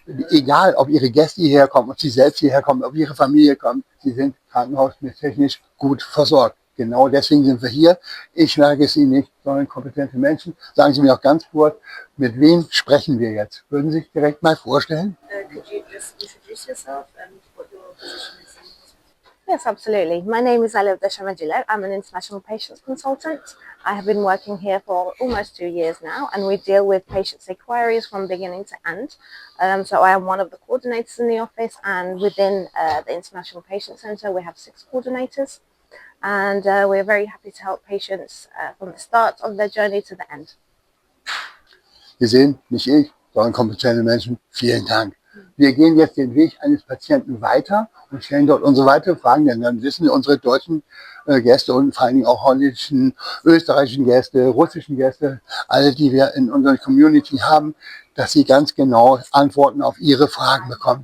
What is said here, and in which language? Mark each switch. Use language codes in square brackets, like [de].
[de] Egal, ob Ihre Gäste hierher kommen, ob Sie selbst hierher kommen, ob Ihre Familie kommt, Sie sind krankenhaustechnisch gut versorgt. Genau deswegen sind wir hier. Ich sage es Ihnen nicht, sondern kompetente Menschen. Sagen Sie mir auch ganz kurz, mit wem sprechen wir jetzt? Würden Sie sich direkt mal vorstellen? [en] Could you just introduce yourself and what your position is in the hospital? Yes, absolutely. My name is Alev Deshamajile. I'm an international patients consultant. I have been working here for almost 2 years now, and we deal with patients' inquiries from beginning to end. So I am one of the coordinators in the office, and within the International Patient Centre, we have 6 coordinators. And we're very happy to help patients from the start of their journey to the end. [de] Sie sehen, nicht ich, sondern kompetente Menschen. Vielen Dank. Wir gehen jetzt den Weg eines Patienten weiter und stellen dort unsere weiteren Fragen, denn dann wissen unsere deutschen Gäste und vor allen Dingen auch holländischen, österreichischen Gäste, russischen Gäste, alle, die wir in unserer Community haben, dass sie ganz genau Antworten auf ihre Fragen bekommen.